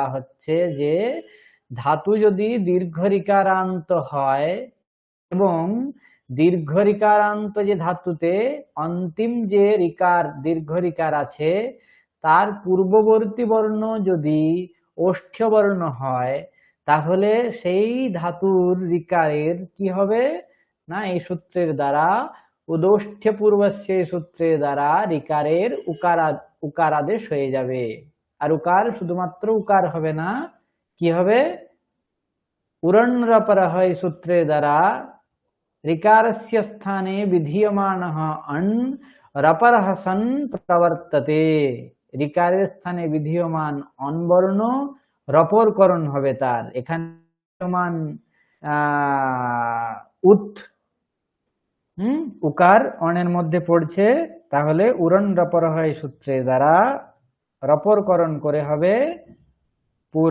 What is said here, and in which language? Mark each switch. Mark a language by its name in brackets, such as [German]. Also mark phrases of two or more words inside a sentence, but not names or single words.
[Bangla] হচ্ছে যে ধাতু যদি দীর্ঘ রিকারান্ত হয় এবং দীর্ঘ রিকারান্ত যে ধাতুতে অন্তিম যে রিকার দীর্ঘ রিকার আছে তার পূর্ববর্তী বর্ণ যদি ওষ্ঠ্য বর্ণ হয় তাহলে সেই ধাতুর রিকারের কি হবে না এই সূত্রের দ্বারা উদোষ্ঠ্য পূর্বস্য সূত্রের দ্বারা রিকারের উকার আদেশ হয়ে যাবে। আর উকার শুধুমাত্র উকার হবে না, কি হবে? [Sanskrit] উরণ্রপরঃ [Bangla] সূত্রের দ্বারা [Sanskrit] ঋकारस्य स्थाने विधीयमानः अण् रपरः सन् प्रवर्तते। [Bangla] ঋকারের স্থানে বিধীয়মান অন বর্ণ রপরকরণ হবে তার। এখানে বিধীয়মান উৎ উকার অনের মধ্যে পড়ছে, তাহলে উরণ রপরহ সূত্রের দ্বারা রপরকরণ করে হবে পুর।